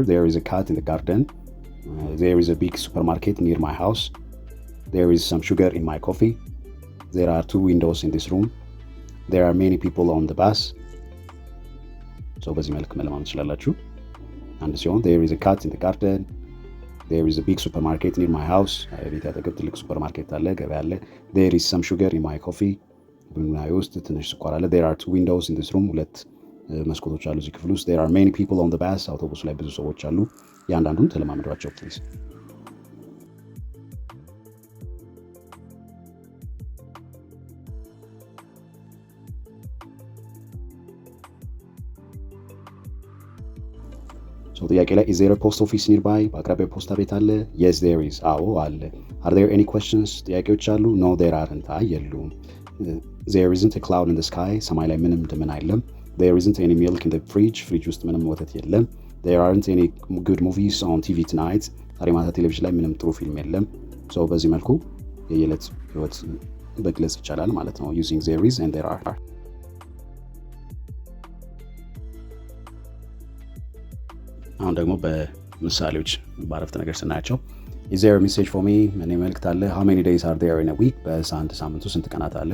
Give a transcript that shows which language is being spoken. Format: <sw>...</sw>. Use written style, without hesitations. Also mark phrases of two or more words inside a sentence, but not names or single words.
<en>There is a cat in the garden. There is a big supermarket near my house. There is some sugar in my coffee. There are 2 windows in this room. There are many people on the bus. So</en> <am>በዚህ መልክ መለማመድ ትችላላችሁ። አንድ ሲሆን</am> <en>there is a cat in the garden. There is a big supermarket near my house.</en> <am>ቤት አጠገብ ትልቅ ሱፐርማርኬት አለ ገበያ አለ</am> <en>There is some sugar in my coffee.</en> <am>ቡናዬ ውስጥ ትንሽ ስኳር አለ</am> <en>There are 2 windows in this room.</en> <am>ሁለት መስኮቶች አሉ እዚህ ክፍል ውስጥ</am> <en>there are many people on the bus</en> <am>አውቶቡስ ላይ ብዙ ሰዎች አሉ ያንዳንዱን ተለማመዷቸው ፕሊዝ so ጥያቄ ላይ</am> <en>is there a post office nearby</en> <am>በአቅራቢያው ፖስታ ቤት አለ</am> <en>yes there is</en> <am>አዎ አለ</am> <en>are there any questions</en> <am>ጥያቄዎች አሉ</am> <en>no there aren't የሉም there isn't a cloud in the sky</en> <am>ሰማይ ላይ ምንም ደመና የለም</am> <en>There isn't any milk in the fridge</en> <am>ውስጥ ምንም ወተት የለም</am> <en>There aren't any good movies on TV tonight</en> <am>ዛሬ ማታ ቴሌቪዥን ላይ ምንም ጥሩ ፊልም የለም</am> <en>so</en> <am>በዚህ መልኩ የየዕለት ህይወት መግለጽ ይቻላል ማለት ነው</am> <en>using there is and there are።</en> <am>አሁን ደግሞ በምሳሌዎች በአረፍተ ነገር ስናያቸው</am> <en>is there a message for me?</en> <am>እኔ መልእክት አለ።</am> <en>how many days are there in a week?</en> <am>በአንድ ሳምንት ውስጥ ስንት ቀናት አለ?</am>